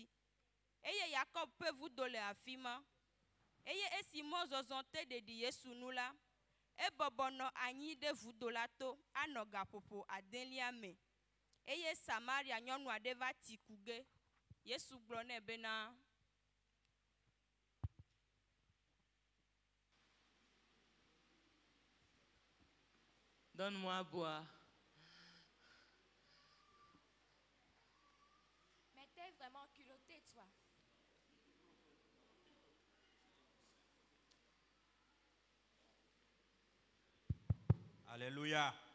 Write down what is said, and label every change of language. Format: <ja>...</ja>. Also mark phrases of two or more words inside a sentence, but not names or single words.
<ee>Eye Yakob ƒe vudo le afi ma. Eye esi mɔzɔzɔ te ɖeɖi Yesu nu la, ebɔbɔ nɔ anyi ɖe vudo la to anɔ gaƒoƒo adelia me. Eye Samaria nyɔnu aɖe va ti ku ge. Yesu gblɔ nɛ bena</ee> <fr>donne-moi à boire. Mais t'es vraiment culotté, toi. Alléluia.</fr>